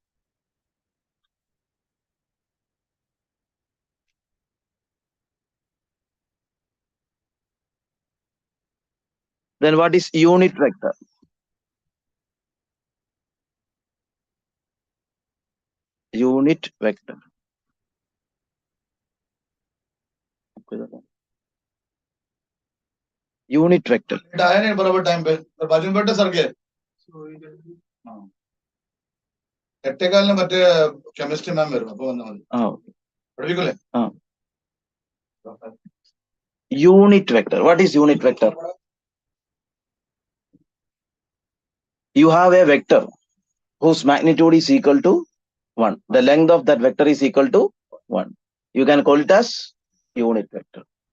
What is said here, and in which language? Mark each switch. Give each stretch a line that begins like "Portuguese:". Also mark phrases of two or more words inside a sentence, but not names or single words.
English: Then what is unit vector? Unit vector. Unit vector.
Hindi: आया नहीं बराबर टाइम पे और बाजू में बैठे सर के
Malayalam: എട്ടേക്കാലിന് മറ്റേ കെമിസ്ട്രി മാം വരും അപ്പൊ വന്നാൽ മതി പഠിപ്പിക്കൂലേ
English: Unit vector. What is unit vector? You have a vector whose magnitude is equal to 1. The length of that vector is equal to 1. You can call it as unit vector.